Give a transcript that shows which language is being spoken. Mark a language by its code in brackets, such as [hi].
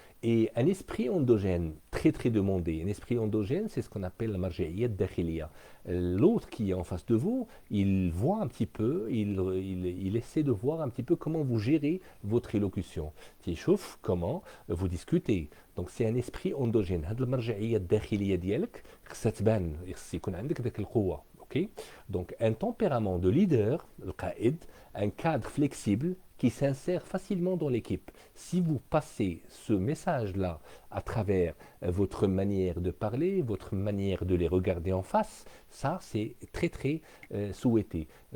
[fr] Et un esprit endogène très très demandé. Un esprit endogène, c'est ce qu'on appelle [ar] la marja'iyya dakhiliya. [fr] L'autre qui est en face de vous, il voit un petit peu, il essaie de voir un petit peu comment vous gérez votre élocution. Il chauffe comment vous discutez. Donc c'est un esprit endogène. [ar] هاد المرجعية الداخلية ديالك خصها تبان، خص يكون عندك داك القوة. [fr] Ok. Donc un tempérament de leader, le qaïd, un cadre flexible qui s'insère facilement dans l'équipe. Si vous passez ce message-là à travers votre manière de parler, votre manière de les regarder en face, ça c'est très très souhaité.